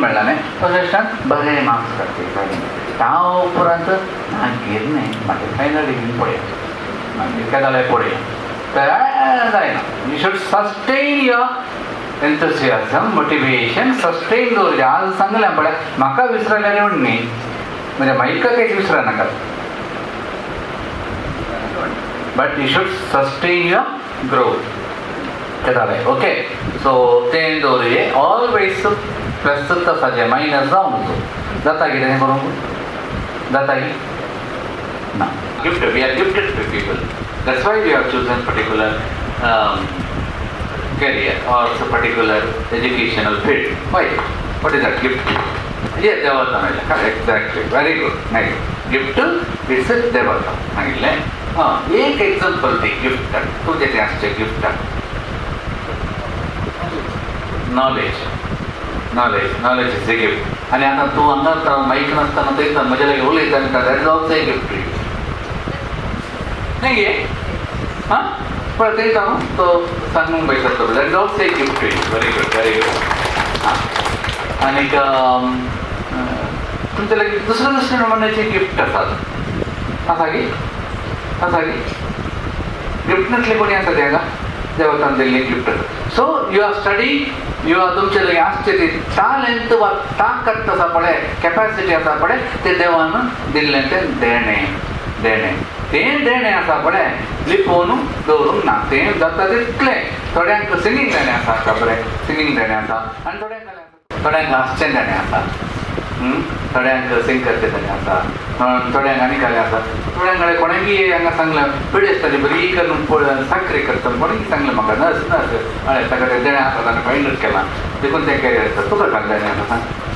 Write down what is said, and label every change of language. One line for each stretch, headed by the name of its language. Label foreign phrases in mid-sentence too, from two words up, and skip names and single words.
Konkani: मेळ्ळा न्ही फर्स्ट टेस्टान बरें मार्क्स काडचे त्या उपरांत मागीर न्ही मागीर
English: final degree
Konkani: पळया मागीर काय जालें पळया तें जायना
English: you should sustain your enthusiasm motivation sustain
Konkani: दवरचें आज सांगलें पळय म्हाका विसरलें रे म्हण न्ही म्हणजे म्हाका कांयच विसरा नाका
English: but you should sustain your growth. Okay, so then always plus minus down. No. Gifted. We are gifted to people. That's why we have chosen particular career or a particular educational field. Why? What is that gift? Yeah, Devata. Exactly. Very good. Nice. Gift is a Devata.
Konkani: एक एक्झाम्पल ते गिफ्ट तुझे ते असते
English: gift knowledge knowledge knowledge is a gift
Konkani: आणि आता तू हांगा माईक नासतना ते म्हज्या लागीं उलयता
English: that is also a gift
Konkani: नाही गे हां पण ते तो सांगूंक पाहिजे
English: that is also a gift very good
Konkani: हां आनीक तुमच्या लागीं दुसऱ्या नमुन्याचे गिफ्ट आसात आसा गे आसा गी गिफ्टनतले कोणी आसा ते हांगा देवतान दिल्ली
English: gift so you are study you are
Konkani: तुमचे लागीं आसचे ती टॅलंट वा ताकद आसा पळय कॅपॅसिटी आसा पळय ते देवान दिल्लें तें देणें आसा पळय लिपोवन दवरूंक ना तें जाता तितलें थोड्यांक सिंगींग देणें आसा खबरें सिंगींग देणें आसा आनी थोड्यांक हांसचें देणें आसा थोड्यांक सिंग करचें देणें आसा थोड्यांक आनी काय आसा थोड्यां कडेन कोणाकीय हांगा सांगलें पिडी आसताली बरी करून साखरी करता कोणी सांगलें म्हाका नर्स नर्स हय ताका तें देणें आसा ताणें फायनल केलां देखून तें कॅरियर आसता तुका काय देणें आसा सांग